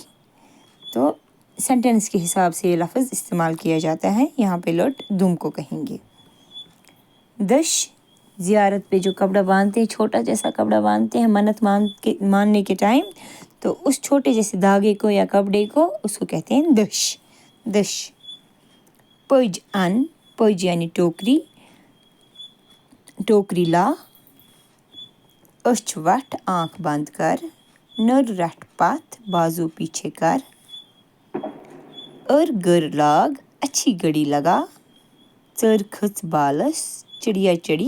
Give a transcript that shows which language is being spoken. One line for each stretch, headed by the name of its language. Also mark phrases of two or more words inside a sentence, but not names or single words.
Urdu: تو سینٹینس کے حساب سے یہ لفظ استعمال کیا جاتا ہے. یہاں پہ لٹ دم کو کہیں گے. دش زیارت پہ جو کپڑا باندھتے ہیں، چھوٹا جیسا کپڑا باندھتے ہیں منت ماننے کے ٹائم، تو اس چھوٹے جیسے دھاگے کو یا کپڑے کو، اس کو کہتے ہیں دش.
Kashmiri: पज अन पज
Urdu: یعنی ٹوکری، ٹوکری لا.
Kashmiri: अच वट
Urdu: آنکھ بند کر,
Kashmiri: नर रट पत
Urdu: بازو پیچھے کر.
Kashmiri: अर गर लाग
Urdu: اچھی گڑی لگا,
Kashmiri: चर खच बालस
Urdu: چڑیا چڑھی.